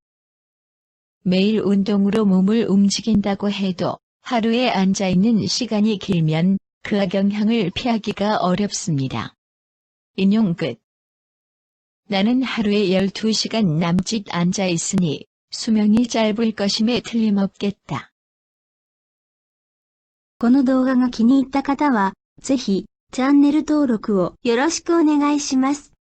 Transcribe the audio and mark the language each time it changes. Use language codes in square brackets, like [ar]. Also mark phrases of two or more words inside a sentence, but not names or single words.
[ko] 매일 운동으로 몸을 움직인다고 해도 하루에 앉아 있는 시간이 길면 그 악영향을 피하기가 어렵습니다. 인용 끝. 나는 하루에 12시간 남짓 앉아 있으니 수명이 짧을 것임에 틀림없겠다. [ja] この動画が気に入った方は、ぜひ、チャンネル登録をよろしくお願いします。